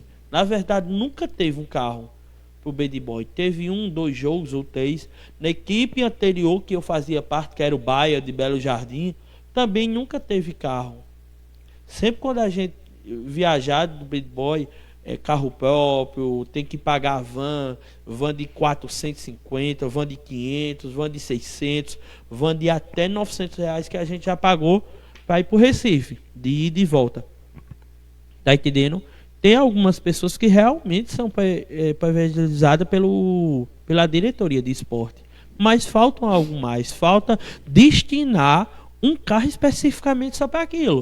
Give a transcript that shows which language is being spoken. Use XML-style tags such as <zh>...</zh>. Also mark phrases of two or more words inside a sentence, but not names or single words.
<pt>Na verdade, nunca teve um carro pro Bad Boy. Teve 1, 2 jogos ou 3. Na equipe anterior que eu fazia parte, que era o Baia de Belo Jardim, também nunca teve carro. Sempre quando a gente viajar do Bad Boy, carro próprio, tem que pagar van de 450, van de 500, van de 600, van de até R$900 que a gente já pagou para ir pro Recife, de ida e volta. Tá entendendo? Tem algumas pessoas que realmente são privilegiadas pela diretoria de esporte, mas falta algo mais, falta destinar um carro especificamente só para aquilo.</pt>